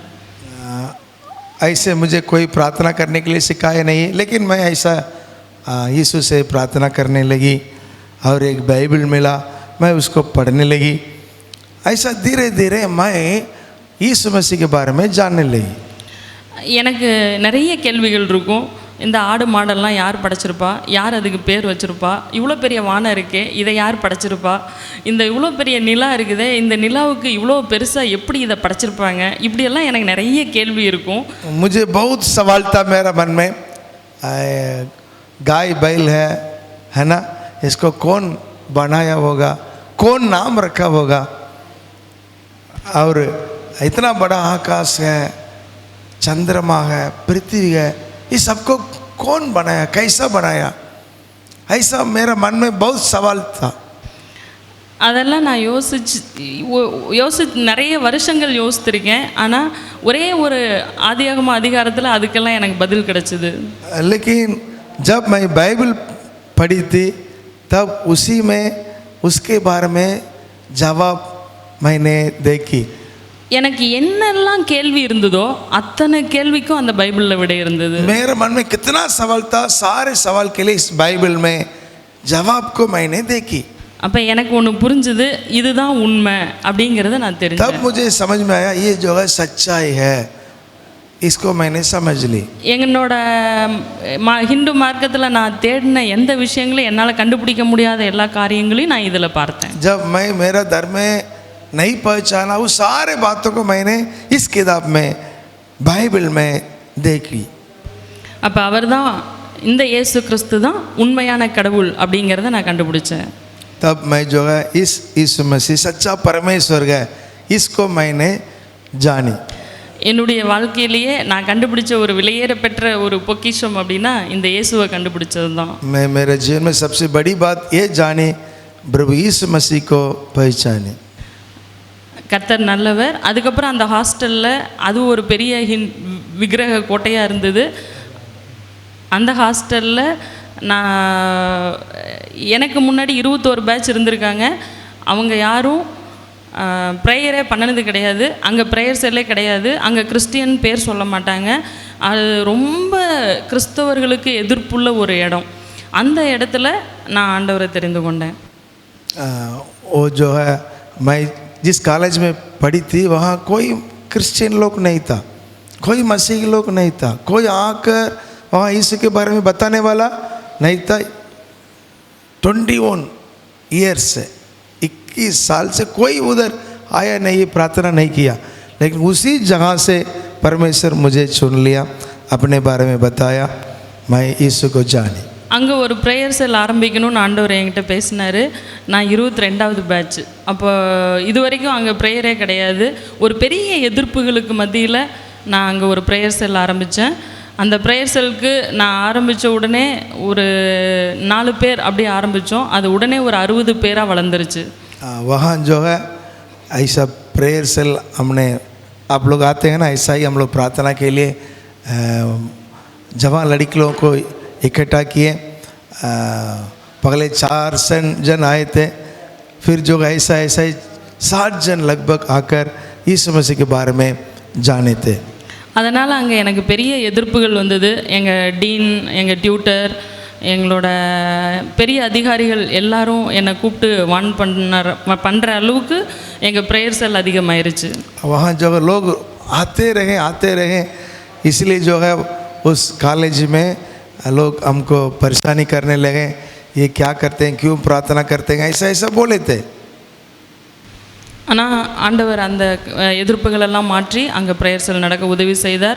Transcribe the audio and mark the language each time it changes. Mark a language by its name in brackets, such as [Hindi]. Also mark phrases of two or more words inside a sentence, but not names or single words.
[Hindi] ऐसे मुझे कोई प्रार्थना करने के लिए सिखाया नहीं, लेकिन मैं ऐसा यीशु से प्रार्थना करने लगी और एक बाइबल मिला, मैं उसको पढ़ने लगी। ऐसा धीरे धीरे मैं यीशु मसीह के बारे में जानने लगी। [Tamil] எனக்கு நிறைய கேள்விகள் இருக்கும். இந்த ஆடு மாடெல்லாம் யார் படைச்சிருப்பா, யார் அதுக்கு பேர் வச்சுருப்பா, இவ்வளோ பெரிய வானம் இருக்கே இதை யார் படைச்சிருப்பா, இந்த இவ்வளோ பெரிய நிலா இருக்குதே இந்த நிலாவுக்கு இவ்வளோ பெருசாக எப்படி இதை படைச்சிருப்பாங்க, இப்படியெல்லாம் எனக்கு நிறைய கேள்வி இருக்கும். [Hindi] मुझे बहुत सवाल था मेरा मन में। गाय बैल है ना, इसको कौन बनाया होगा, कौन नाम रखा होगा, और इतना बड़ा आकाश है, चंद्रमा है, पृथ्वी है, ये सबको कौन बनाया, कैसा बनाया, ऐसा मेरा मन में बहुत सवाल था। [Tamil] அதெல்லாம் நான் யோசிச்சு நிறைய வருஷங்கள் யோசித்திருக்கேன். ஆனால் ஒரே ஒரு ஆதியாகம அதிகாரத்தில் அதுக்கெல்லாம் எனக்கு பதில் கிடச்சிது. [Hindi] लेकिन जब मैं बाइबल पढ़ी थी तब उसी में उसके बारे में जवाब मैंने देखी। [Tamil] எனக்கு என்னெல்லாம் கேள்வி இருந்ததோ அத்தனை கேள்விக்கும் அந்த பைபிளில் விடை இருந்தது. [Hindi] मेरे मन में कितना सवाल था, सारे सवाल के लिए इस बाइबल में जवाब को मैंने देखी। [Tamil] அப்போ எனக்கு ஒன்று புரிஞ்சுது, இதுதான் உண்மை அப்படிங்கிறத நான் தெரிஞ்சேன். [Hindi] तब मुझे समझ में आया ये जो है सच्चाई है, इसको मैंने समझ ली। [Tamil] என்னோட ஹிந்து மார்க்கத்தில் நான் தேடின எந்த விஷயங்களும் என்னால் கண்டுபிடிக்க முடியாத எல்லா காரியங்களையும் நான் இதில் பார்த்தேன். [Hindi] जब मैं मेरा धर्म में नहीं पहचाना, वो सारे बातों को मैंने इस किताब में बाइबल में देखी। [Tamil] அப்போ அவர் தான், இந்த இயேசு கிறிஸ்து தான் உண்மையான கடவுள் அப்படிங்கிறத நான் கண்டுபிடிச்சேன். [Hindi] तब मैं जो है इस यीशु मसीह सच्चा परमेश्वर है, इसको मैंने जानी। [Tamil] என்னுடைய வாழ்க்கையிலேயே நான் கண்டுபிடிச்ச ஒரு விலையேற பெற்ற ஒரு பொக்கிஷம் அப்படின்னா இந்த இயேசுவை கண்டுபிடிச்சது தான். [Hindi] मैं मेरे जीवन में सबसे बड़ी बात ये जानी, प्रभु यीशु मसीह को पहचाने। [Tamil] கர்த்தர் நல்லவர். அதுக்கப்புறம் அந்த ஹாஸ்டலில் அது ஒரு பெரிய விக்கிரக கோட்டையாக இருந்தது. அந்த ஹாஸ்டலில் நான் எனக்கு முன்னாடி 21 பேட்ச் இருந்திருக்காங்க. அவங்க யாரும் ப்ரேயரே பண்ணினது கிடையாது. அங்கே [English] prayer cell [Tamil] கிடையாது. அங்கே கிறிஸ்டியன் பேர் சொல்ல மாட்டாங்க. அது ரொம்ப கிறிஸ்தவர்களுக்கு எதிர்ப்புள்ள ஒரு இடம். அந்த இடத்துல நான் ஆண்டவரை தெரிந்து கொண்டேன். [Hindi] वो जो है मैं जिस कॉलेज में पढ़ी थी वहाँ कोई क्रिश्चियन लोग नहीं था, कोई मसीही लोग नहीं था, कोई आकर वहाँ यीशु के बारे में बताने वाला नहीं था। 21 ईयर्स से 21 साल से कोई उधर आया नहीं, प्रार्थना नहीं किया, लेकिन उसी जगह से परमेश्वर मुझे चुन लिया, अपने बारे में बताया, मैं यीशु को जानी। [Tamil] அங்கே ஒரு [English] prayer cell [Tamil] ஆரம்பிக்கணும்னு ஆண்டவர் என்கிட்ட பேசினார். நான் 22வது பேட்ச். அப்போ இது வரைக்கும் அங்கே ப்ரேயரே கிடையாது. ஒரு பெரிய எதிர்ப்புகளுக்கு மத்தியில் நான் அங்கே ஒரு [English] prayer cell [Tamil] ஆரம்பித்தேன். அந்த [English] prayer cell [Tamil] நான் ஆரம்பித்த உடனே ஒரு 4 பேர் அப்படியே ஆரம்பித்தோம். அது உடனே ஒரு 60 பேராக வளர்ந்துருச்சு. [Hindi] वहाँ जो है ऐसा [English] prayer cell [Hindi] हमने, आप लोग आते हैं ना, ऐसा ही हम लोग प्रार्थना के लिए जवान लड़कियों को इकट्ठा किए। पहले 4 जन आए थे, फिर जो ऐसा ऐसा ही 60 जन लगभग आकर यीशु मसीह के बारे में जाने थे। [Tamil] அதனால் அங்கே எனக்கு பெரிய எதிர்ப்புகள் வந்தது. எங்கள் டீன், எங்கள் டியூட்டர், எங்களோட பெரிய அதிகாரிகள் எல்லாரும் என்னை கூப்பிட்டு வான் பண்ணுற அளவுக்கு எங்கள் [English] prayer cell [Tamil] அதிகமாயிருச்சு. [Hindi] वहाँ जो लोग आते रहे इसलिए जो है उस कॉलेज में लोग हमको परेशानी करने लगे, ये क्या करते हैं, क्यों प्रार्थना करते हैं, ऐसा ऐसा बोले थे. [Tamil] ஆனால் ஆண்டவர் அந்த எதிர்ப்புகளெல்லாம் மாற்றி அங்கே [English] prayer cell [Tamil] நடக்க உதவி செய்தார்.